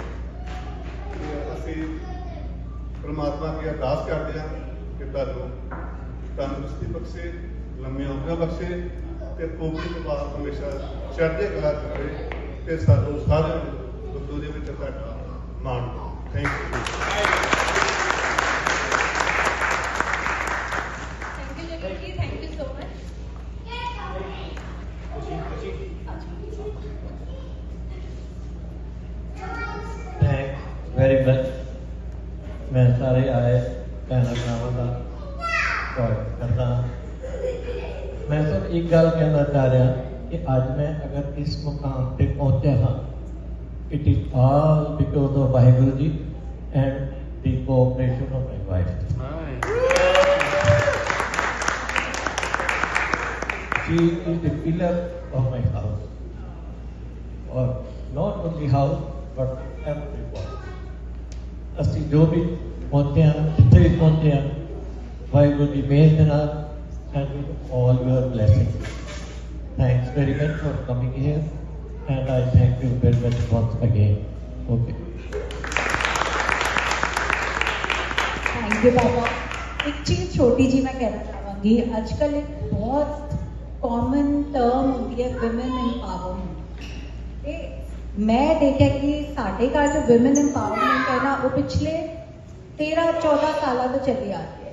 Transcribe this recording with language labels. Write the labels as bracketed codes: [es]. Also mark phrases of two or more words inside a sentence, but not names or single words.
[pa] ਅਸੀਂ ਪਰਮਾਤਮਾ ਅੱਗੇ ਅਰਦਾਸ ਕਰਦੇ ਹਾਂ ਕਿ ਤੁਹਾਨੂੰ ਤੰਦਰੁਸਤੀ ਬਖਸ਼ੇ, ਲੰਮੀਆਂ ਉਮਰਾਂ ਬਖਸ਼ੇ ਤੇ ਕੋਕੀ ਤੋਂ ਬਾਅਦ ਹਮੇਸ਼ਾ ਚੜ੍ਹਦੀ ਕਲਾ ਕਰੇ ਤੇ ਸਾਨੂੰ ਸਾਰਿਆਂ ਨੂੰ ਗੁਰੂ ਦੇ ਵਿੱਚ ਤੁਹਾਡਾ ਮਾਣ। [en] Thank you. Thank you so much. Thanks very much. [pa] ਮੈਂ ਸਾਰੇ ਆਏ ਕਹਿਣਾ ਭਰਾਵਾਂ ਦਾ ਸਵਾਗਤ ਕਰਤਾ ਹਾਂ। [hi] मैं सिर्फ एक गल कहना चाह रहा कि आज मैं अगर इस मुकाम पे पहुंचा हाँ, [en] It is all because of Waheguru ji and the cooperation of my wife. She is the pillar of my house, or not only house but everyone. [pa] ਅਸੀਂ ਜੋ ਵੀ ਪਹੁੰਚੇ ਹਾਂ, ਜਿੱਥੇ ਵੀ ਪਹੁੰਚੇ ਹਾਂ, ਵਾਹਿਗੁਰੂ ਦੀ ਮਿਹਰ ਦੇ ਨਾਲ [en] and with all your blessings. Thanks very much for coming here and I thank you very much once again. Okay. Thank you baba. [hi] एक चीज छोटी जी मैं कहना चाहूँगी, आजकल एक बहुत [en] कॉमन टर्म [hi] होती है [en] विमेन एम्पावरमेंट। [hi] मैं देखा कि साढ़े घर जो [en] विमेन एम्पावरमेंट [hi] है ना, वो पिछले 13-14 साल तो चली आ रही है।